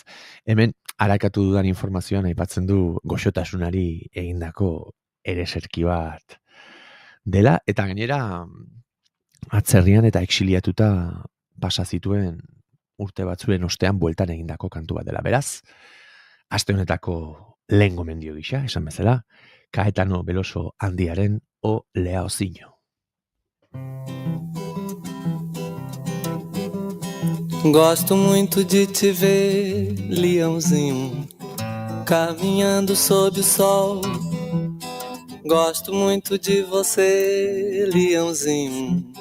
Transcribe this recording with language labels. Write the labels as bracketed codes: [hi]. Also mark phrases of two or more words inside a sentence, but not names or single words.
[eu] Hemen arakatu dudan informazioan aipatzen du goxotasunari egindako ereserki bat dela, eta gainera atzerrian eta exiliatuta pasa zituen urte batzuen ostean bueltan egindako kantu bat dela. Beraz, aste honetako lehen gomendio gisa, esan bezala, Caetano Veloso handiaren Olea Ozinho. [pt] Gosto muito de te ver, leãozinho, caminhando sob o sol. Gosto muito de você, leãozinho.